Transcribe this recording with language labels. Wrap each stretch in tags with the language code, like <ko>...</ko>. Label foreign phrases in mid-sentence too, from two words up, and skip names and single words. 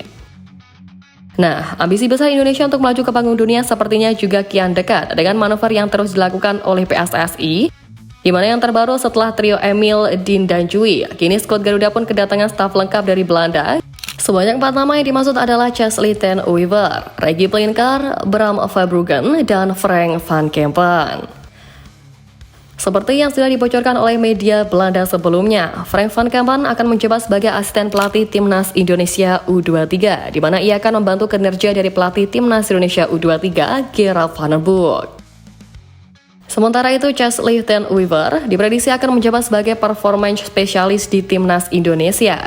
<id>Nah, ambisi besar Indonesia untuk melaju ke panggung dunia sepertinya juga kian dekat dengan manuver yang terus dilakukan oleh PSSI, di mana yang terbaru setelah trio Emil, Dean, dan Jui, kini skuad Garuda pun kedatangan staf lengkap dari Belanda. Sebanyak 4 nama yang dimaksud adalah Chesley ten Wever, Reggie Plinker, Bram Verbruggen, dan Frank van Kempen. Seperti yang sudah dibocorkan oleh media Belanda sebelumnya, Frank van Kempen akan menjabat sebagai asisten pelatih Timnas Indonesia U23, di mana ia akan membantu kinerja dari pelatih Timnas Indonesia U23, Gerard van den Bosch. Sementara itu, Chesley ten Wever diprediksi akan menjabat sebagai performance spesialis di Timnas Indonesia.</id>